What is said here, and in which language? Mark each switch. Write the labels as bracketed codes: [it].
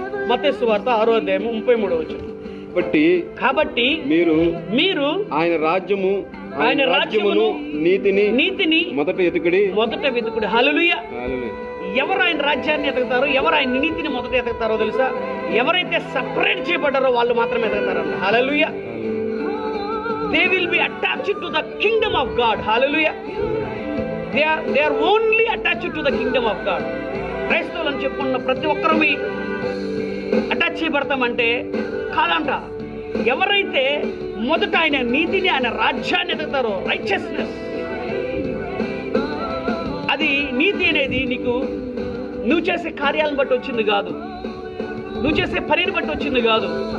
[te] మత్తయి సువార్త 6వ అధ్యాయము 33వ వచనం. కాబట్టి మీరు ఆయన రాజ్యమును నీతిని మొదట వెతుకుడి. హల్లెలూయా. ఎవరు ఆయన రాజ్యాన్ని ఎదుగుతారో, ఎవరు ఆయన నీతిని మొదట ఎదుగుతారో తెలుసా? ఎవరైతే సపరేట్ చేయబడ్డారో వాళ్ళు మాత్రమే ఎదుగుతారంట. హల్లెలూయా. [en] They will be attached to the kingdom of God. Hallelujah. They are only attached to the kingdom of God. [te] క్రైస్తవులు అని చెప్పుకున్న ప్రతి ఒక్కరూ అటాచ్ చేయబడతామంటే కాదంట. ఎవరైతే మొదట ఆయన నీతిని, ఆయన రాజ్యాన్ని ఎదుగుతారో, రైచియస్నెస్, అది నీతి అనేది నీకు నువ్వు చేసే కార్యాలను బట్టి వచ్చింది కాదు, నువ్వు చేసే పనిని బట్టి వచ్చింది కాదు.